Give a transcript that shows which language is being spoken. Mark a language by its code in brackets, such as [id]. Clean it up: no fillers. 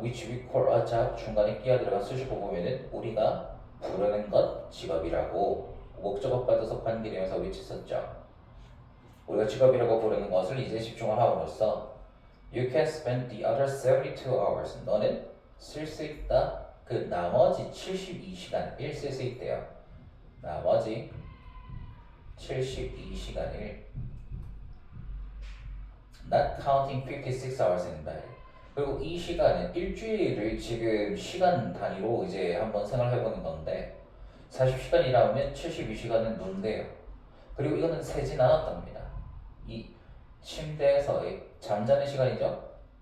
[en] which we call a job [ko] 중간에 끼어들어간 수식어 보면은 우리가 부르는 것 직업이라고 목적어 빠져서 관계되면서 which 썼죠. 우리가 직업이라고 부르는 것을 이제 집중을 함으로써 [en] You can spend the other 72 hours. [ko] 너는 쓸 수 있다. 그 나머지 72시간을 쓸 수 있대요. 나머지 72시간을 [en] Not counting 56 hours in bed. [ko] 그리고 이 시간은 일주일을 지금 시간 단위로 이제 한번 생각해보는 건데 40시간 일하면 72시간은 논대요. 그리고 이거는 세진 않았답니다. 이 침대에서의 잠자는 시간이죠.